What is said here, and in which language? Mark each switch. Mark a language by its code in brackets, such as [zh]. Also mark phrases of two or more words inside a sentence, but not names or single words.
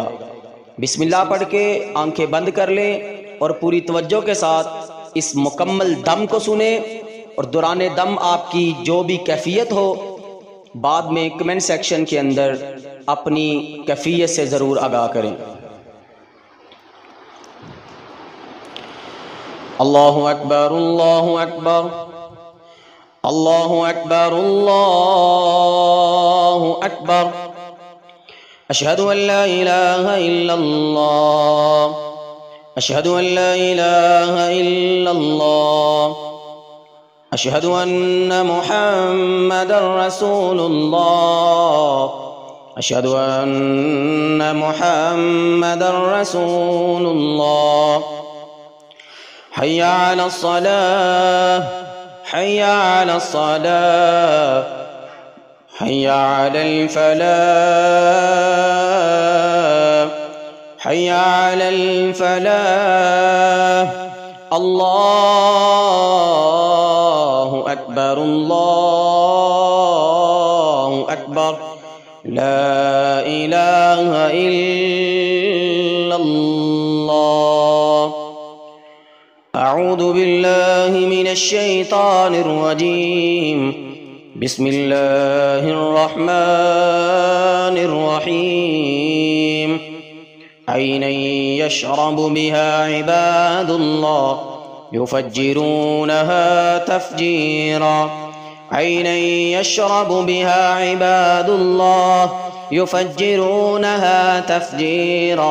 [hi] बिस्मिल्लाह पढ़ के आंखें बंद कर लें और पूरी तवज्जो के साथ इस मुकम्मल दम को सुने और दौरान दम आपकी जो भी कैफियत हो, बाद में कमेंट सेक्शन के अंदर अपनी कैफियत से ज़रूर आगाह करें। [ar] الله أكبر، الله أكبر، الله أكبر، الله أكبر. أشهد أن لا إله إلا الله، أشهد أن لا إله إلا الله، أشهد أن محمدا رسول الله، أشهد أن محمدا رسول الله. حي على الصلاة، حي على الصلاة، حي على الفلاح، حي على الفلاح. الله أكبر، الله أكبر، لا إله إلا الله. أعوذ بالله من الشيطان الرجيم. بسم الله الرحمن الرحيم. عينا يشرب بها عباد الله يفجرونها تفجيرا. عينا يشرب بها عباد الله يفجرونها تفجيرا.